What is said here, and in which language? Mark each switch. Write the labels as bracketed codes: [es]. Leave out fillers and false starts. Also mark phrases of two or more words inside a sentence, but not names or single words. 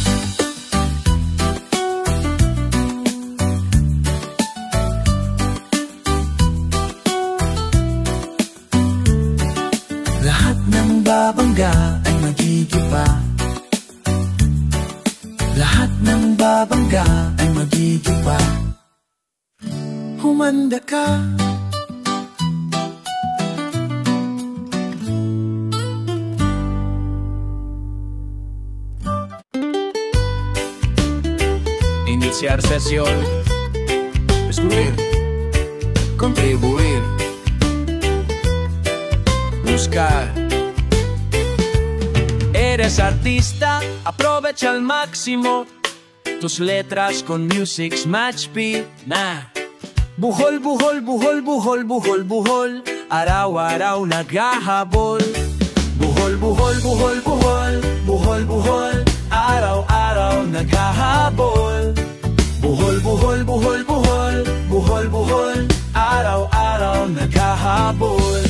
[tl] Lahat ng babangga ay magigiba. Lahat ng babangga ay magigiba. Humanda ka. [es] Iniciar sesión. Escribir. Contribuir. Buscar. Eres artista, aprovecha al máximo tus letras con music's match beat. Nah. [tl] Buhol, buhol, buhol, buhol, buhol, buhol, araw-araw naghahabol. Buhol, buhol, buhol, buhol, buhol, buhol, araw-araw naghahabol. Buhol, buhol, buhol, buhol, buhol, buhol, araw-araw naghahabol.